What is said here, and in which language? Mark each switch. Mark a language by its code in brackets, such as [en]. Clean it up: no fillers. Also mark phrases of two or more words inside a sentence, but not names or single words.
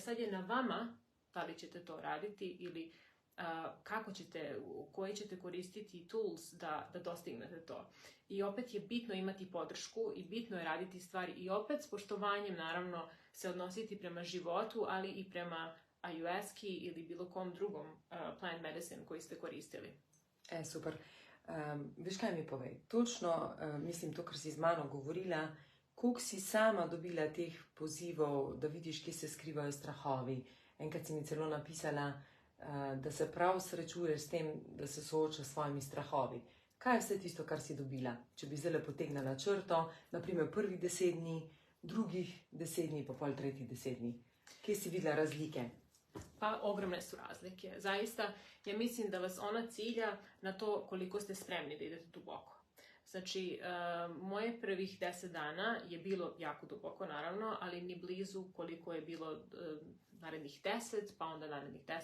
[sr] Sad je na vama da li ćete to raditi ili kako ćete, koje ćete koristiti tools da dostignete to. I opet je bitno imati podršku i bitno je raditi stvari i opet s poštovanjem naravno se odnositi prema životu, ali i prema ayahuaski ili bilo kom drugom [en] plant medicine [sr] koji ste koristili. [sl] Super. Veš kaj mi povej? Točno, mislim to, kar si z mano govorila, koliko si sama dobila teh pozivov, da vidiš, kje se skrivajo strahovi. Enkrat si mi celo napisala, da se prav srečuješ s tem, da se sooča s svojimi strahovi. Kaj je vse tisto, kar si dobila? Če bi zdaj potegnila črto, naprimer prvih 10 dni, drugih 10 dni, pa pol tretjih 10 dni. Kje si videla razlike? [sr] Pa ogromne su razlike. Zaista, ja mislim da vas ona cilja na to koliko ste spremni da idete duboko. Znači, moje prvih 10 dana je bilo jako duboko, naravno, ali ni blizu koliko je bilo narednih 10, pa onda narednih 10.